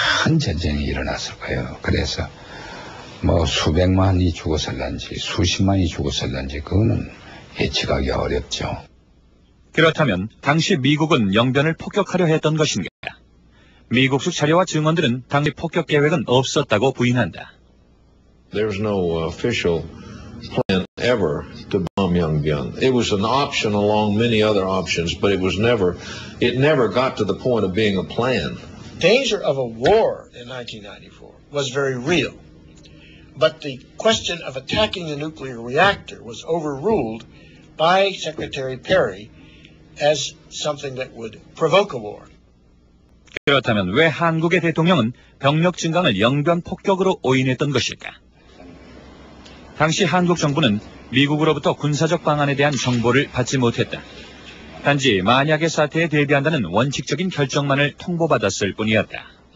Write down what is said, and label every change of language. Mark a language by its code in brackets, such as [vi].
[ko] 큰 전쟁이 일어났을 거예요. 그래서 뭐 수백만이 죽었을런지 수십만이 죽었을런지 그거는 예측하기 어렵죠. 그렇다면 당시 미국은 영변을 폭격하려 했던 것인가? 미국 측 자료와 증언들은 당시 폭격 계획은 없었다고 부인한다. [en] There's no official plan ever to bomb Yongbyon. It was an option along many other options, but it never got to the point of being a plan. Danger of a war in 1994 was very real, but the question of attacking the nuclear reactor was overruled by Secretary Perry as something that would provoke a war. [ko] 그렇다면 왜 한국의 대통령은 병력 증강을 영변 폭격으로 오인했던 것일까? 당시 한국 정부는 미국으로부터 군사적 방안에 대한 정보를 받지 못했다. 단지 만약의 사태에 대비한다는 원칙적인 결정만을 통보받았을 뿐이었다.